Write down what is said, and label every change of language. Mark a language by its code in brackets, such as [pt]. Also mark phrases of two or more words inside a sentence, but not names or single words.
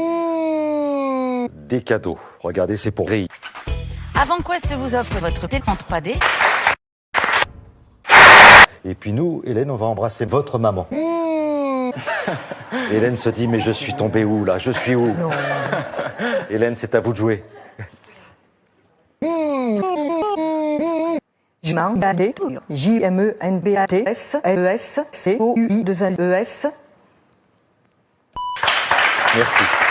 [fr] Des cadeaux. Regardez, c'est pour Ri. AvantQuest vous offre votre téléphone 3D. Et puis nous, Hélène, on va embrasser votre maman. Hélène se dit, mais je suis tombée où là? Je suis où? Non. Hélène, c'est à vous de jouer. J-M-E-N-B-A-T-S-L-E-S-C-O-U-I-2-N-E-S. Merci.